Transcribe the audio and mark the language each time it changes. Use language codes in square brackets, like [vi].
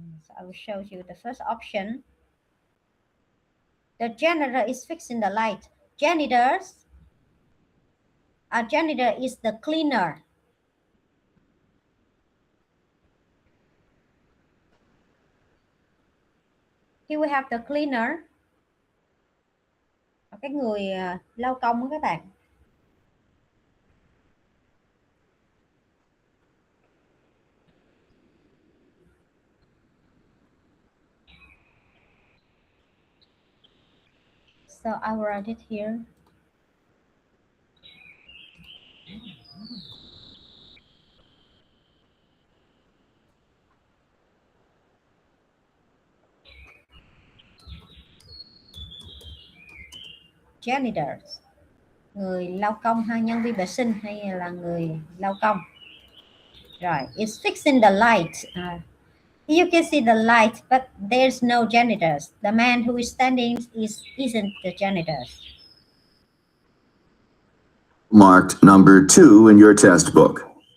[en] So I will show you the first option. The janitor is fixing the light. Janitor is the cleaner. Here we have the cleaner. [vi] Cái người lau công đó các bạn. [en] So I will write it here. [vi] Janitors, người lau công ha, nhân viên vệ sinh hay là người lau công. [en] Rồi, it's fixing the light. You can see the light, but there's no janitors. The man who is standing isn't the janitors. Marked number 2 in your test book.